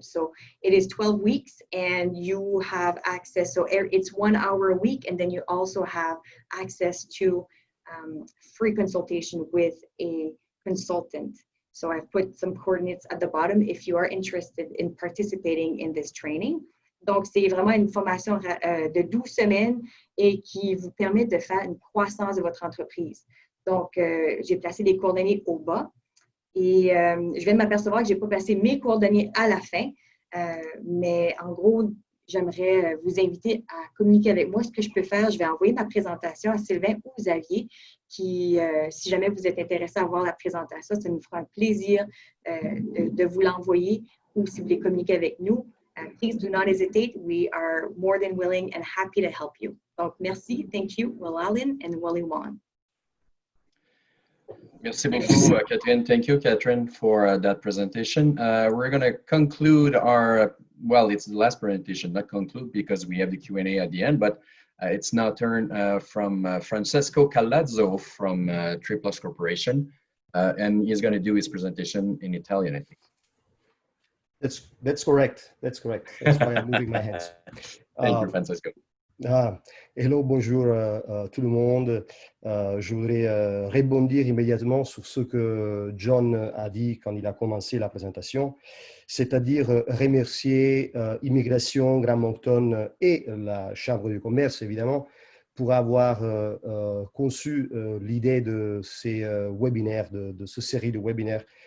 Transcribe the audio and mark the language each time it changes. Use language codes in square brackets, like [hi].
[en] So it is 12 weeks, and you have access. So it's 1 hour a week, and then you also have access to free consultation with a consultant. So I've put some coordinates at the bottom if you are interested in participating in this training. [fr] Donc, c'est vraiment une formation de 12 semaines et qui vous permet de faire une croissance de votre entreprise. Donc, j'ai placé des coordonnées au bas, et je viens de m'apercevoir que je n'ai pas placé mes coordonnées à la fin, mais en gros, j'aimerais vous inviter à communiquer avec moi. Ce que je peux faire, je vais envoyer ma présentation à Sylvain ou Xavier, qui, si jamais vous êtes intéressé à voir la présentation, ça nous fera un plaisir de vous l'envoyer, ou si vous voulez communiquer avec nous. [en] Please do not hesitate. We are more than willing and happy to help you. [fr] Donc, merci, [en] thank you, [fr] Walalin and Waliwan. Merci beaucoup, [en] Katherine. Thank you, Katherine, for that presentation. We're going to conclude our well, it's the last presentation, not conclude, because we have the Q&A at the end, but it's now turned from Francesco Calazzo from 3+ Corporation, and he's going to do his presentation in Italian, I think. That's correct. That's correct. That's why I'm moving my hands. Thank you, Francesco. [fr] Hello, bonjour tout le monde. Je voudrais rebondir immédiatement sur ce que John a dit quand il a commencé la présentation, c'est-à-dire remercier Immigration Grand Moncton et la Chambre de commerce, évidemment, pour avoir conçu l'idée de ces webinaires, de cette série de webinaires.